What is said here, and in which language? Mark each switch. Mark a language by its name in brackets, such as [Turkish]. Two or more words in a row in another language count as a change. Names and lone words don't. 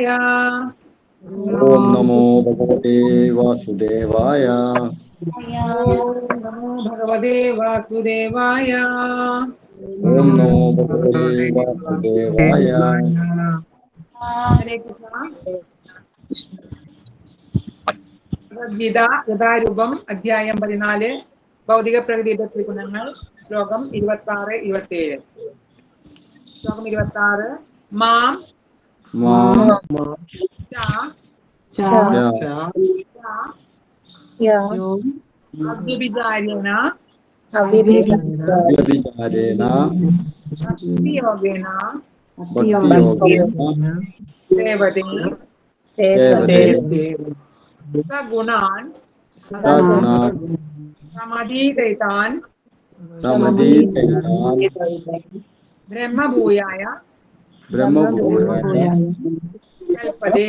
[Sanskrit] ओम नमो भगवते वासुदेवाय। ओम नमो भगवते वासुदेवाय। ओम नमो भगवते वासुदेवाय। हरे कृष्ण। [Malayalam] ഭഗവത്ഗീത യഥാരൂപം അധ്യായം 14 ഭൗതിക പ്രകൃതിയുടെ ത്രിഗുണങ്ങൾ ശ്ലോകം 26-27. [Sanskrit] ശ്ലോകം 26. മാം അവ്യഭിചാരേണ व्यभिचारेण ഭക്തിയോഗേന സേവതേ सेवते സഗുണാൻ सगुणान् സമധീതൈതാൻ समधीतैतान् ബ്രഹ്മഭൂയായ ब्रह्मभूयाय കൽപ്പതേ.